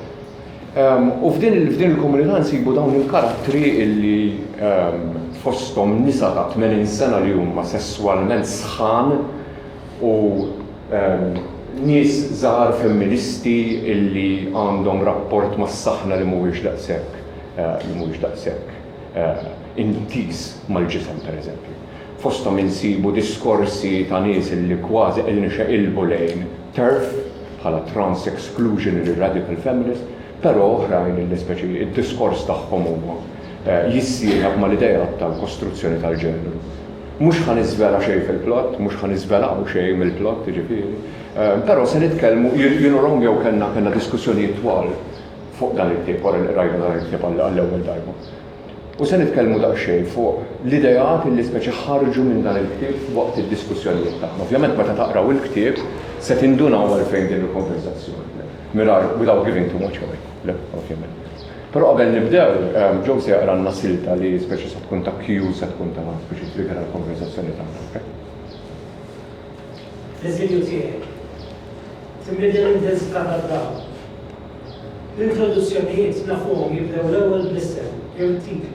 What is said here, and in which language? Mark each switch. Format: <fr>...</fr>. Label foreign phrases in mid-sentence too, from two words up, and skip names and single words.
<mt>U f'din il-komunità nsibu dawn il-karattri illi fosthom nisa ta' 80 sena li huma sesswalment sħan u nies żgħar femministi illi għandhom rapport mas-saħna li mhuwiex daqshekk intis mal-ġisem pereżempju. Fosthom insibu diskorsi ta' nies illi kważi nixeqilbu lejn TERF bħala</mt> <en>trans exclusionary radical feminist,</en> <mt>però oħrajn illi speċi id-diskors tagħhom huwa jissieħab mal-idea tal-kostruzzjoni tal-ġeneru. Mhux ħaniżvela xejn fil-plott, mhux ħaniżvelaw xejn mill-plott, jiġifieri. Però se nitkellmu, jienu Romeo kellna diskussjonijiet twal fuq dan it-tiep wara li rajna dan it-tiep għall-ewwel darba. U se nitkellmu daqsxejn fuq l-idejat li speċi ħarġu minn dan il-ktieb waqt id-diskussjonijiet tagħna. Ovvjament meta taqraw il-ktieb se tindunaw għalfejn din il-konversazzjoni.</mt> <en>Without giving too much away.</en> <mt>Le, ovvjament. Però qabel nibdew, Joe se jaqranna silta li speċi se tkun ta' cue se tkun ta' speċi trigger għall-konversazzjoni tagħna. Eżilju tiegħek. Timbidel intensità tad-dawl. L-introduzzjonijiet nafuhom jibdew l-ewwel bl-isem jew it-titlu.</mt>